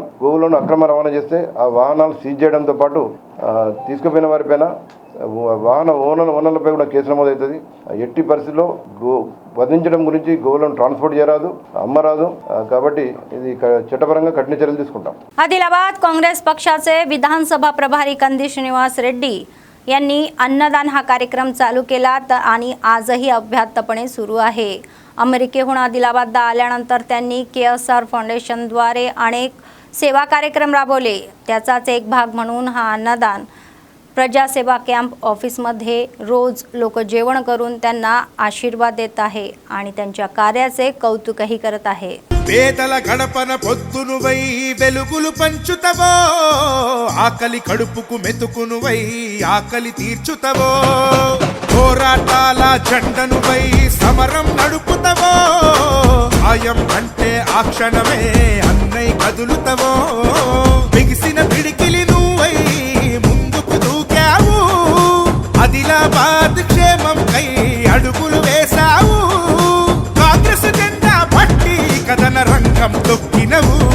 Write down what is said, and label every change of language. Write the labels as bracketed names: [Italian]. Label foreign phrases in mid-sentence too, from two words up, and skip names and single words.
[Telugu] గోవులను అక్రమ రవాణా చేస్తే ఆ వాహనాలు సీజ్ చేయడంతో పాటు తీసుకుపోయిన వారిపైన ఓనర్లపై కూడా కేసు నమోదవుతుంది. ఎట్టి పరిస్థితుల్లో వధించడం గురించి గోవులను ట్రాన్స్పోర్ట్ చేయరాదు, अम्मराजू కాబట్టి ఇది చట్టపరంగా కఠిన చర్యలు తీసుకుంటాం. [Marathi] आदिलाबाद काँग्रेस पक्षाचे विधानसभा प्रभारी कंदी श्रीनिवास रेड्डी यांनी अन्नदान हा कार्यक्रम चालू केला आणि आजही अभ्यासपणे सुरू आहे. अमेरिकेहून आदिलाबादला आल्यानंतर त्यांनी KSR फाउंडेशनद्वारे अनेक सेवा कार्यक्रम राबवले. त्याचाच एक भाग म्हणून हा अन्नदान प्रजासेवा कॅम्प ऑफिसमध्ये रोज लोक जेवण करून त्यांना आशीर्वाद देत आहे आणि त्यांच्या कार्याचे कौतुकही करत आहे. [Telugu] పేదల గడపన పొద్దునువై వెలుగులు పంచుతవో, ఆకలి కడుపుకు మెతుకునువై ఆకలి తీర్చుతవో, పోరాటాల జెండనువై సమరం నడుపుతవో, ఆయం అంటే ఆ క్షణమే అన్నై కదులుతవో, బిగిసిన పిడికిలి నువ్వై ముందుకు దూకావు, ఆదిలాబాద్ క్షేమం కై అడుగులు వేశావు, కాంగ్రెస్ జెండా పట్టి కథన రంగం తొక్కినవు,